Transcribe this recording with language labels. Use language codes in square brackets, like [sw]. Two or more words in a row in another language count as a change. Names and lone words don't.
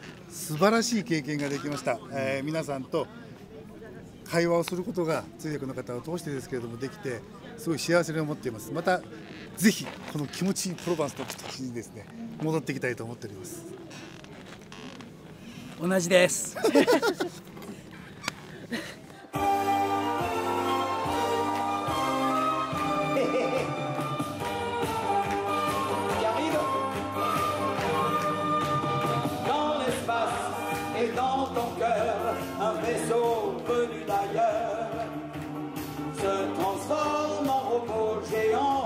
[ja] 素晴らしい経験ができました。皆さんと会話をすることが通訳の方を通してですけれどもできてすごい幸せに思っています。またぜひこの気持ちいいプロヴァンスの土地にですね戻っていきたいと思っております。同じです。 [fr] Et dans ton cœur, un vaisseau venu d'ailleurs se transforme en robot géant.